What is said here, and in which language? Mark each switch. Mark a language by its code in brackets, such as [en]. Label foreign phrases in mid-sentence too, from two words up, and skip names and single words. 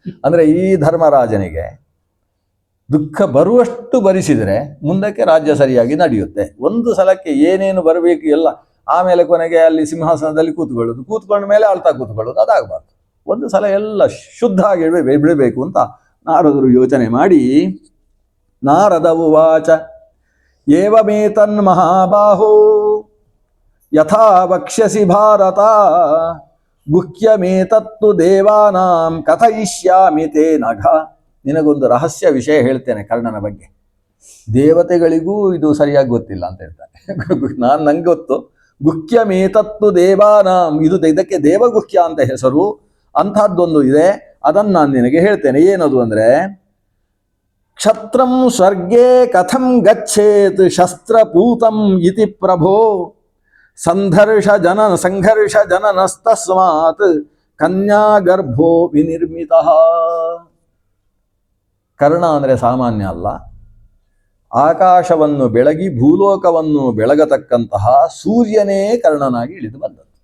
[kn] ಅಂದರೆ ಈ ಧರ್ಮರಾಜನಿಗೆ ದುಃಖ ಬರುವಷ್ಟು ಭರಿಸಿದರೆ ಮುಂದಕ್ಕೆ ರಾಜ್ಯ ಸರಿಯಾಗಿ ನಡೆಯುತ್ತೆ. ಒಂದು ಸಲಕ್ಕೆ ಏನೇನು ಬರಬೇಕು ಎಲ್ಲ, ಆಮೇಲೆ ಕೊನೆಗೆ ಅಲ್ಲಿ ಸಿಂಹಾಸನದಲ್ಲಿ ಕೂತ್ಕೊಂಡ ಮೇಲೆ ಆಳ್ತಾ ಕೂತ್ಕೊಳ್ಳೋದು, ಅದಾಗಬಾರ್ದು. ಒಂದು ಸಲ ಎಲ್ಲ ಶುದ್ಧ ಆಗಿ ಬಿಡಬೇಕು ಅಂತ ನಾರದರು ಯೋಚನೆ ಮಾಡಿ, [sa] ನಾರದ ಉವಾಚ ಏವಮೇತನ್ ಮಹಾಬಾಹೋ ಯಥಾ ವಕ್ಷ್ಯಸಿ ಭಾರತ ಗುಹ್ಯಮೇತತ್ತು ದೇವಾನಾಂ ಕಥಯಿಷ್ಯಾಮಿ ತೇ ನಘ. [kn] ನಿನಗೊಂದು ರಹಸ್ಯ ವಿಷಯ ಹೇಳ್ತೇನೆ ಕರ್ಣನ ಬಗ್ಗೆ. ದೇವತೆಗಳಿಗೂ ಇದು ಸರಿಯಾಗಿ ಗೊತ್ತಿಲ್ಲ ಅಂತ ಹೇಳ್ತಾನೆ. ನಂಗೆ ಗೊತ್ತು. [sa] ಗುಹ್ಯಮೇತತ್ತು ದೇವಾನಾಂ, [kn] ಇದಕ್ಕೆ ದೇವಗುಹ್ಯ ಅಂತ ಹೆಸರು. ಅಂಥದ್ದೊಂದು ಇದೆ, ಅದನ್ನು ನಾನು ನಿನಗೆ ಹೇಳ್ತೇನೆ. ಏನದು ಅಂದರೆ, [sa] ಕ್ಷತ್ರಂ ಸ್ವರ್ಗೇ ಕಥಂ ಗಚ್ಚೇತ್ ಶಸ್ತ್ರಪೂತಂ ಇತಿ ಪ್ರಭೋ ಸಂಘರ್ಷ ಜನನಸ್ತಸ್ಮಾತ್ ಕನ್ಯಾಗರ್ಭೋ ವಿನಿರ್ಮಿತ. [kn] ಕರ್ಣ ಅಂದರೆ ಸಾಮಾನ್ಯ ಅಲ್ಲ. ಆಕಾಶವನ್ನು ಬೆಳಗಿ ಭೂಲೋಕವನ್ನು ಬೆಳಗತಕ್ಕಂತಹ ಸೂರ್ಯನೇ ಕರ್ಣನಾಗಿ ಇಳಿದು ಬಂದದ್ದು.